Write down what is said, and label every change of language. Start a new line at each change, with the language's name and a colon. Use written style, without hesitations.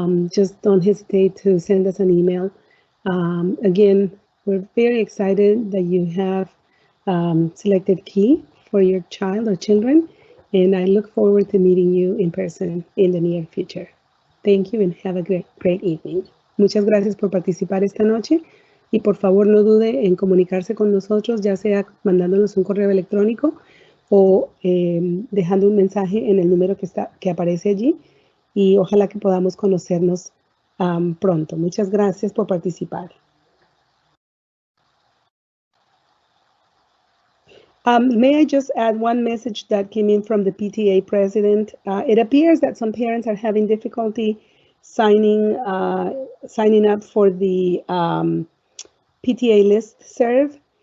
English: Just don't hesitate to send us an email. Again, we're very excited that you have selected Key for your child or children. And I look forward to meeting you in person in the near future. Thank you and have a great evening.
Spanish: Muchas gracias por participar esta noche. Y por favor no dude en comunicarse con nosotros, ya sea mandándonos un correo electrónico o dejando un mensaje en el número que aparece allí. Y ojalá que podamos conocernos pronto. Muchas gracias por participar.
English: May I just add one message that came in from the PTA president? It appears that some parents are having difficulty signing up for the PTA listserv.